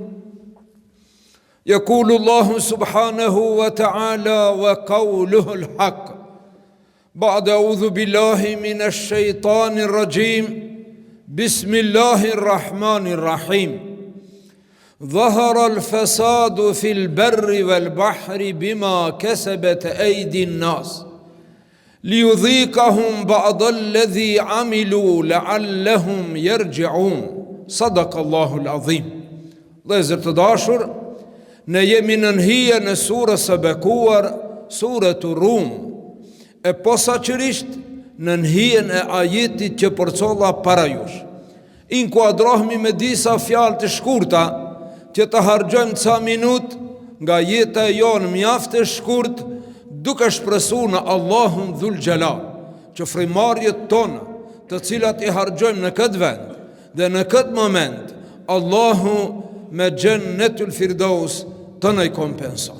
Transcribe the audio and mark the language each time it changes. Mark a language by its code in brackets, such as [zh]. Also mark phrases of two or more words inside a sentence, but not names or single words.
[ar] يقول الله سبحانه وتعالى وقوله الحق بعد أعوذ بالله من الشيطان الرجيم بسم الله الرحمن الرحيم ظهر الفساد في البر والبحر بما كسبت أيدي الناس ليذيقهم بعض الذي عملوا لعلهم يرجعون صدق الله العظيم. [sq] Vëllezër të dashur, ne jemi në nëhije në surës së bekuar, suratu Rum, e posaçërisht në nëhijen e ajetit që përcolla para jush. Inkuadrohemi me disa fjalë të shkurta që të harxojmë ca minut nga jeta e jonë mjaft e shkurt, duke shpresuar në Allahun [ar] ذو الجلال, [sq] që frimarjet tona, të cilat i harxojmë në këtë vend dhe në këtë moment, Allahu me [ar] جنة الفردوس [sq] të na i kompenson.